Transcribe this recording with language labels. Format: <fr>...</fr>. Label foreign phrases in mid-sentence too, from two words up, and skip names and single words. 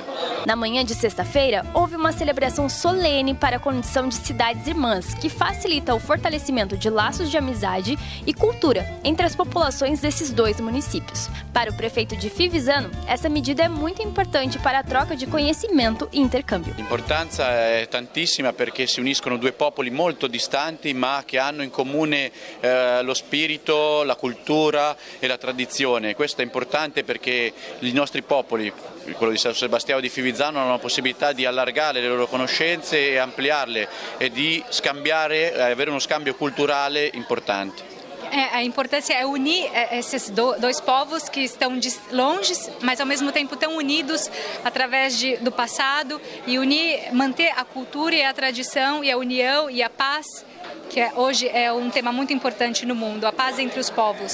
<pt>Na manhã de sexta-feira, houve uma celebração solene para a condição de cidades irmãs, que facilita o fortalecimento de laços de amizade e cultura entre as populações desses dois municípios. Para o prefeito de Fivizzano, essa medida é muito importante para a troca de conhecimento e intercâmbio.</pt> <it>L'importanza è tantissima perché si uniscono due popoli molto distanti ma che hanno in comune lo spirito, la cultura e la tradizione. Questo è importante perché i nostri popoli, quello di San Sebastiano di Fivizzano, hanno la possibilità di allargare le loro conoscenze e ampliarle e di scambiare, avere uno scambio culturale importante.</it> <pt>A importância é unir esses dois povos que estão longe, mas ao mesmo tempo tão unidos através do passado, e manter a cultura e a tradição e a união e a paz, que hoje é um tema muito importante no mundo, a paz entre os povos.</pt>